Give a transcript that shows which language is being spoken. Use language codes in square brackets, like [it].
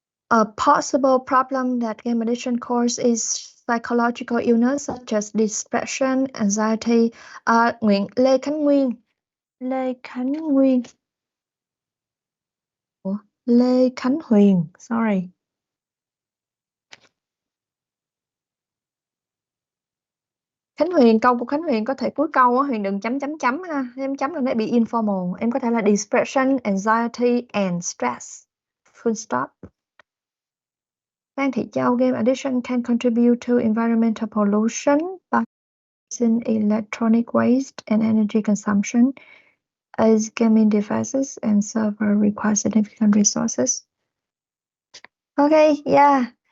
[en] A possible problem that game addiction causes is psychological illness such as depression, anxiety. [vi] Lê Khánh Nguyên, Lê Khánh Nguyên, Ủa? [en] Lê Khánh Huyền, sorry. [vi] Khánh Huyền, câu của Khánh Huyền có thể cuối câu á, Huyền đừng chấm chấm chấm ha, chấm chấm là nó bị informal. Em có thể là [en] depression, anxiety and stress. Full stop. Phan Thị Châu, game addiction can contribute to environmental pollution by in electronic waste and energy consumption, as gaming devices and server require significant resources. Okay, yeah.